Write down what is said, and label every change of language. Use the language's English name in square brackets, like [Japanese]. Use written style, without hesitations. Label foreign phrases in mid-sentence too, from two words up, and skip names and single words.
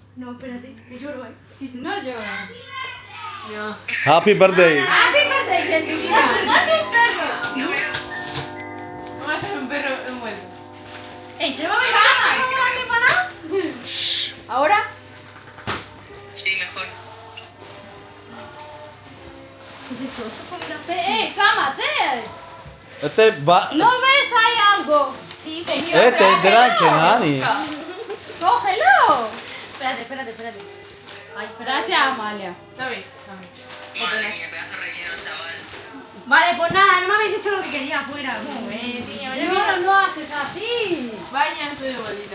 [Spanish] mamá, espérate, que lloro, No llora. No. [English] Happy birthday. Happy birthday, Jessica. [Spanish] Vamos a hacer un perro envuelto. ¡Ey, se va a ver nada! ¿Ahora? Sí, mejor. Cálmate. No ves ahí algo. Sí, pero [Armenian] դրանք են, հանի։ [Spanish] Cógelo. Espérate. Ay, gracias, Amalia. Está bien, está bien. Madre mía, pedazo relleno, chaval. Vale, pues nada, no me habéis hecho lo que quería afuera. No haces así. Vaya, estoy de bolita.